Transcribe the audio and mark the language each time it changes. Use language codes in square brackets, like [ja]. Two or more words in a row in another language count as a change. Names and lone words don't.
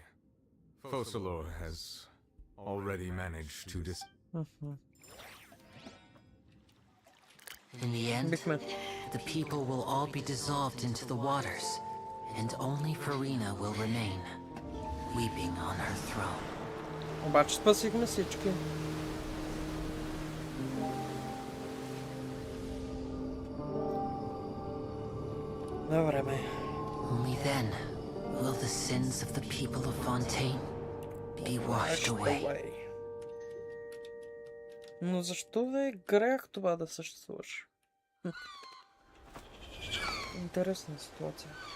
[en] Focalor has already managed to In the end, the people will all be dissolved into the waters, and only Farina will remain, weeping on her throne. [bg] Обаче спасихме всички. На време. [en] Only then will the sins of the people of Fontaine be washed away. [bg] Но защо да е грях това да съществуваш? Интересна ситуация.